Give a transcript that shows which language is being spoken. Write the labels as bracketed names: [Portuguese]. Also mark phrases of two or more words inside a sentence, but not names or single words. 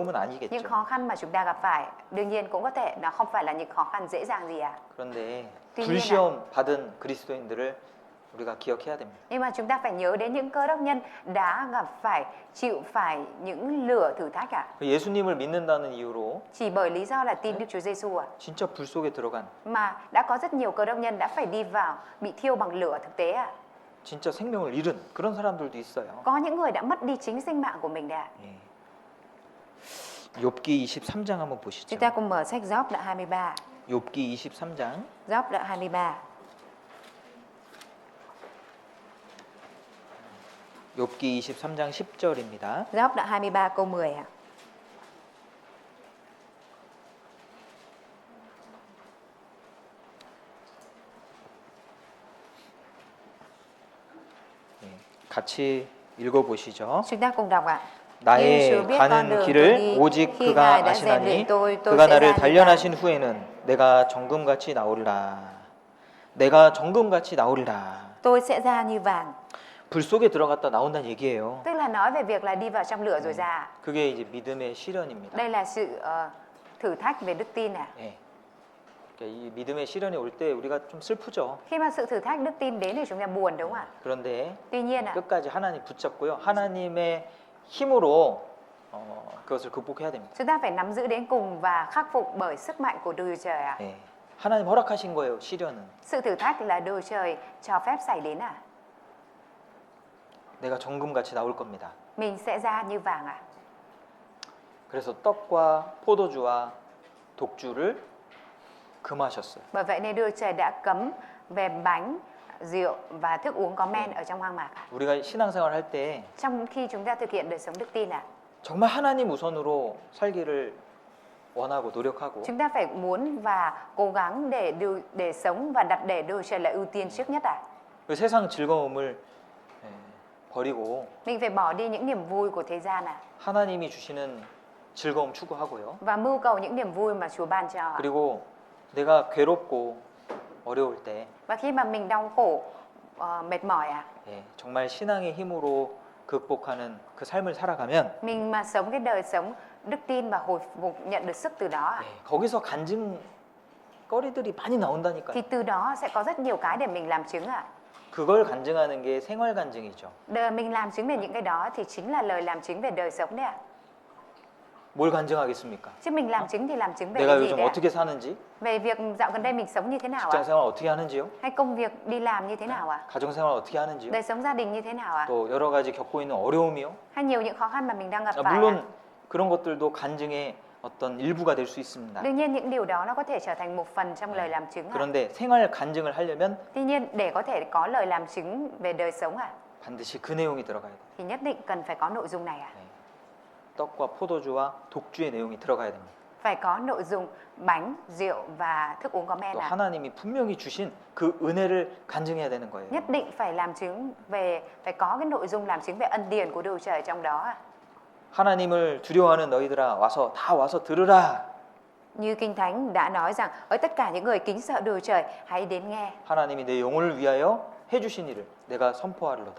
[Vietnamese] Những [Korean] 아니겠죠. [Vietnamese] khó khăn mà chúng ta gặp phải đương nhiên cũng có thể nó không phải là những khó khăn dễ dàng gì à. [Korean] 그런데 [Vietnamese] tuy nhiên [Korean] 불시험 받은 그리스도인들을 우리가 기억해야 됩니다. [Vietnamese] Nhưng mà chúng ta phải nhớ đến những cơ đốc nhân đã gặp phải chịu phải những lửa thử thách à. [Korean] 예수님을 믿는다는 이유로 [Vietnamese] Chỉ bởi lý do là tin Đức Chúa Giêsu à. [Korean] 진짜 불 속에 들어간 [Vietnamese] Mà đã có rất nhiều cơ đốc nhân đã phải đi vào bị thiêu bằng lửa thực tế à. [Korean] 진짜 생명을 잃은 그런 사람들도 있어요. [Vietnamese] Có những người đã mất đi chính sinh mạng của mình đấy ạ. [Korean] 예. 욥기 23장 한번 보시죠. [Vietnamese] Chúng ta cùng mở sách Gióp đoạn 23. [Korean] 욥기 23장 [Vietnamese] Gióp đoạn 23. [Korean] 욥기 23장 10절입니다. [Vietnamese] Gióp đoạn 23 câu 10 ạ. [Korean] 같이 읽어 보시죠. [Vietnamese] Chúng ta cùng đọc ạ. [Korean] 나의 [Vietnamese] Nhưng Chúa biết con [Korean] 가는 [Vietnamese] đường tôi [Korean] 길을 [Vietnamese] đi, [Korean] 오직 [Vietnamese] khi [Korean] 그가 [Vietnamese] Ngài đã rèn luyện [Korean] 아시나니 [Vietnamese] tôi [Korean] 그가 [Vietnamese] sẽ [Korean] 나를 [Vietnamese] ra như [Korean] 단련하신 후에는 내가 정금같이 나오리라. 내가 정금같이 나오리라. [Vietnamese] tôi sẽ ra như vàng. [Korean] 불 속에 들어갔다 나온다는 얘기예요. [Vietnamese] Tức là nói về việc là đi vào trong lửa rồi ra. [Korean] 그게 이제 믿음의 시련입니다. [Vietnamese] Đây là sự thử thách về đức tin à. [Korean] 예. 그러니까 이 믿음의 시련이 올 때 우리가 좀 슬프죠. [Vietnamese] Khi mà sự thử thách đức tin đến thì chúng ta buồn đúng không ạ? [Korean] 그런데 [Vietnamese] Tuy nhiên ạ, [Korean] 끝까지 하나님 붙잡고요. 하나님의 힘으로 그것을 극복해야 됩니다. [Vietnamese] chúng ta phải nắm giữ đến cùng và khắc phục bởi sức mạnh của Đức Trời ạ. [Korean] 예. 하나님 허락하신 거예요. 시련은. [Vietnamese] Sự thử thách là Đức Trời cho phép xảy đến à. [Korean] 내가 정금같이 나올 겁니다. [Vietnamese] Mình sẽ ra như vàng à. [Korean] 그래서 떡과 포도주와 독주를 금하셨어요. [Vietnamese] Bởi vậy nên Đức Trời đã cấm về bánh, rượu và thức uống có men ở trong hoang mạc à. [Korean] 우리가 신앙생활 할 때 [Vietnamese] Trong khi chúng ta thực hiện đời sống đức tin à, [Korean] 정말 하나님 우선으로 살기를 원하고 노력하고 [Vietnamese] chúng ta phải muốn và cố gắng để sống và đặt để Đức Trời là ưu tiên trước nhất à. [Korean] 그 세상 즐거움을 버리고 [Vietnamese] Mình phải bỏ đi những niềm vui của thế gian à. [Korean] 하나님이 주시는 즐거움 추구하고요. [Vietnamese] Và mưu cầu những niềm vui mà Chúa ban cho. [Korean] 그리고 내가 괴롭고 어려울 때 [Vietnamese] Và khi mà mình đau khổ, mệt mỏi à, [Korean] 정말 신앙의 힘으로 극복하는 그 삶을 살아가면 [Vietnamese] mình mà sống cái đời sống đức tin và hồi phục nhận được sức từ đó à, [Korean] 거기서 간증거리들이 많이 나온다니까요. [Vietnamese] thì từ đó sẽ có rất nhiều cái để mình làm chứng à. [Korean] 그걸 간증하는 게 생활 간증이죠. [Vietnamese] Mình làm chứng về những cái đó thì chính là lời làm chứng về đời sống đấy ạ. [Korean] 뭘 간증하겠습니까? [Vietnamese] Chứ mình làm chứng thì làm chứng về [Korean] 내가 [Vietnamese] cái gì [Korean] 요즘 [Vietnamese] đấy ạ? [Korean] 어떻게 사는지, [Vietnamese] Về việc dạo gần đây mình sống như thế nào [Korean] 직장 [Vietnamese] ạ? [Korean] 생활 어떻게 하는지요, [Vietnamese] Hay công việc đi làm như thế nào ạ? [Korean] 가정 생활 어떻게 하는지요, [Vietnamese] Đời sống gia đình như thế nào ạ? [Korean] 또 여러 가지 겪고 있는 어려움이요. [Vietnamese] Hay nhiều những khó khăn mà mình đang gặp phải ạ? [Korean] 물론 그런 것들도 간증의 어떤 일부가 될 수 있습니다. [Vietnamese] Đương nhiên những điều đó nó có thể trở thành một phần trong lời làm chứng. [Korean] 그런데 생활 간증을 하려면 [Vietnamese] Tuy nhiên để có thể có lời làm chứng về đời sống [Korean] 반드시 그 내용이 들어가야 돼요. [Vietnamese] thì nhất định cần phải có nội dung này [Korean] 떡과 포도주와 독주의 내용이 들어가야 됩니다. [Vietnamese] Phải có nội dung bánh, rượu và thức uống có men [Korean] 또 하나님이 분명히 주신 그 은혜를 간증해야 되는 거예요. [Vietnamese] Nhất định phải làm chứng về, phải có cái nội dung làm chứng về ân điển của Đức Trời trong đó [Korean] 하나님을 두려워하는 너희들아 다 와서 들으라. [Vietnamese] Như Kinh Thánh đã nói rằng ơi tất cả những người kính sợ Đức Trời hãy đến nghe. [Korean] 하나님이 내 영혼을 위하여 해주신 일을 내가 선포하리로다.